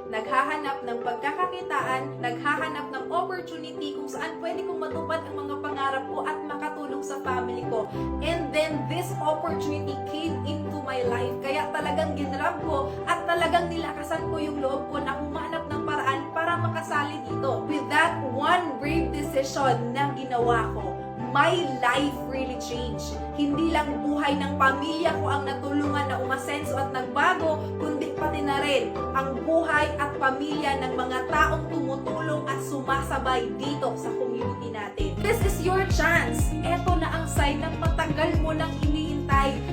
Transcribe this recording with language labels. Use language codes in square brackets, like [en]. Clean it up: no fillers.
[tl] Naghahanap ng pagkakakitaan, naghahanap ng opportunity kung saan pwede kong matupad ang mga pangarap ko at makatulong sa family ko. [en] And then this opportunity came into my life. [tl] Kaya talagang ginrab ko at talagang nilakasan ko yung loob ko na humanap ng paraan para makasali dito. [en] With that one brave decision [tl] na ginawa ko, [en] my life really changed. [tl] Hindi lang buhay ng pamilya ko ang natulungan na umasenso at nagbago, kundi pati na rin ang buhay at pamilya ng mga taong tumutulong at sumasabay dito sa community natin. [en] This is your chance. [tl] Eto na ang sign ng matagal mo nang hinihintay.